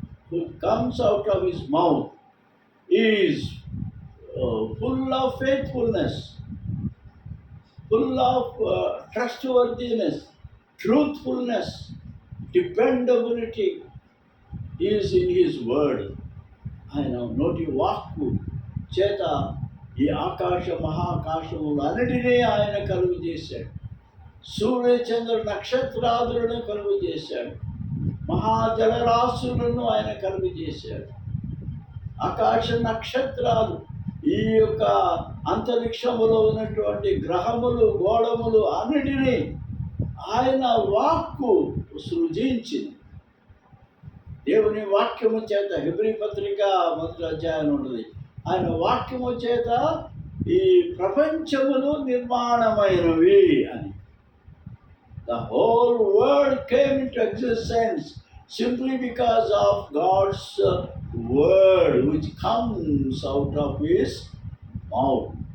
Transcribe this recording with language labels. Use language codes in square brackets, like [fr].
[en] who comes out of his mouth is full of faithfulness, full of trustworthiness, truthfulness, dependability is in his word. [te] ఆయన నోటి వాక్కు చేత ఈ ఆకాశ మహాకాశములు అన్నిటినీ ఆయన కలుగు చేశాడు. సూర్య చంద్ర నక్షత్రాదులను కలుగు చేశాడు. మహాజలరాశులను ఆయన కలుగు చేశాడు. ఆకాశ నక్షత్రాలు, ఈ యొక్క అంతరిక్షములో ఉన్నటువంటి గ్రహములు, గోళములు అన్నిటినీ ఆయన వాక్కు సృజించింది. దేవుని వాక్యము చేత, హెబ్రీ పత్రిక 1వ అధ్యాయం ఉంటుంది, ఆయన వాక్యము చేత ఈ ప్రపంచములు నిర్మాణమైనవి అని. [en] The whole world came into existence simply because of God's word which comes out of his mouth.